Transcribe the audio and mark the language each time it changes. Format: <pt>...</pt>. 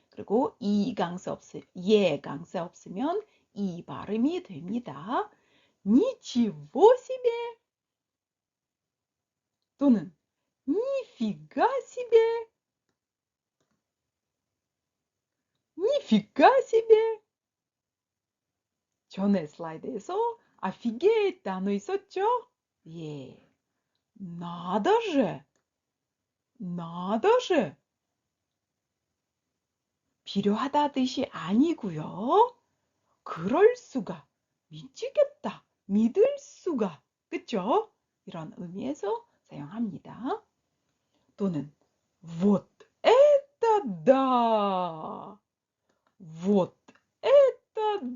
<ko>그리고 예 강세 없으면 이 발음이 됩니다.</ko> <ru>ничего себе 또는 нифига себе, нифига себе.</ru> <ko>전에 슬라이드에서</ko> <ru>офигеть</ru> <ko>단어 있었죠? 예.</ko> <ru>надо же, надо же.</ru> <ko>필요하다 뜻이 아니고요. 그럴 수가, 미치겠다, 믿을 수가, 그쵸? 이런 의미에서 사용합니다. 또는</ko> <ru>вот это да, вот это</ru>